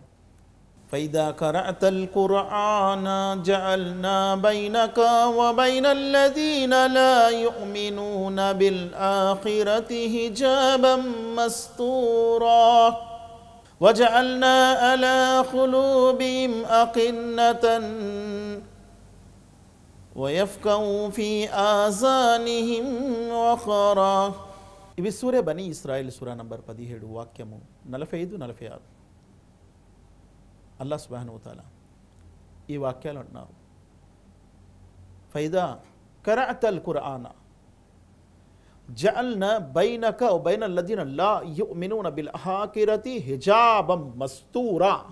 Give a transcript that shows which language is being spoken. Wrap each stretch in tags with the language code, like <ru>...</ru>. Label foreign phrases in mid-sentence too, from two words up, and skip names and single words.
<ar>فإذا قرأت القرآن جعلنا بينك وبين الذين لا يؤمنون بالآخرة حجابا مستورا وجعلنا على قلوبهم أكنة وَيَفْقَهُوا فِي آذَانِهِمْ وَقْرًا.</ar> <te>ఇవి సూరే బనీ ఇస్రాయిల్ సూరా నంబర్ 17 వాక్యము 45-46.</te> <ar>الله سبحانه وتعالى</ar> <te>ఈ వాక్యాలు అంటున్నారు,</te> <ar>فإذا قرأت القرآن جعلنا بينك وبين الذين لا يؤمنون بالآخرة حجابا مستورا.</ar>